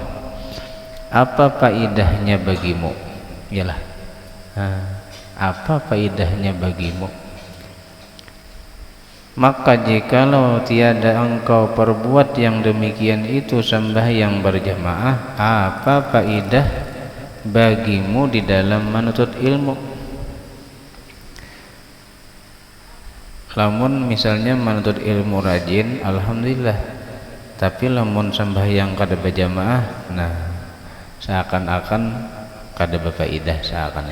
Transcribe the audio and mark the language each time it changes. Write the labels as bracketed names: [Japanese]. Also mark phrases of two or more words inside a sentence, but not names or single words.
[Indonesian] Apa faidahnya bagimu? Iyalah. Apa faidahnya bagimu? Maka jikalau tiada engkau perbuat yang demikian itu sembahyang berjamaah, apa faidah bagimu di dalam menuntut ilmu? [Banjar] Lamun misalnya menuntut ilmu rajin, alhamdulillah. Tapi lamun sembahyang kada berjamaah, nah seakan-akan kada berfaidah seakan.